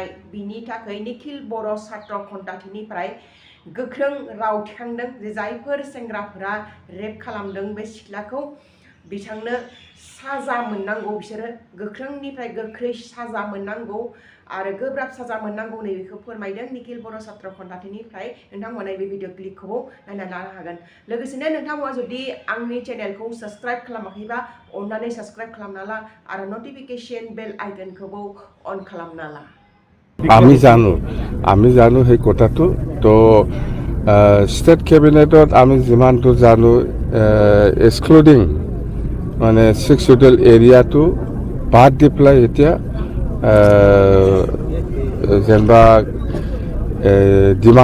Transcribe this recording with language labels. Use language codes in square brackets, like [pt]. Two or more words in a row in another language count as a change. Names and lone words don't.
[brx] बिनि थाखाय निखिल बर' छात्र खन्थाथिनिफ्राय गोख्रों राव थिखांदों जे जायफोर सेंग्राफोरा रेप खालामदों बे सिख्लाखौ बिथांनो साजा मोननांगौ बिसोरो गोख्रोंनिफ्राय गोख्रै साजा मोननांगौ आरो गोब्राब साजा मोननांगौ नैबेखौ फोरमायदों निखिल बर' छात्र खन्थाथिनिफ्राय नोंथांमोना बे [en] video clip [brx] नायना लानो हागोन लोगोसेनो नोंथांमोना जुदि आंनि चेनेलखौ साबस्क्राइब खालामाखैबा अन्नानै साबस्क्राइब खालामना ला आरो [en] notification bell icon [brx] अन खालामना ला [as] আমি জানো সেই কথাটো তো [en] state cabinet [as] আমি যিমানটো জানো এক্সক্লুডিং মানে 6 [en] schedule area [as] বাদ দি পেলাই এতিয়া যেনিবা ডিমা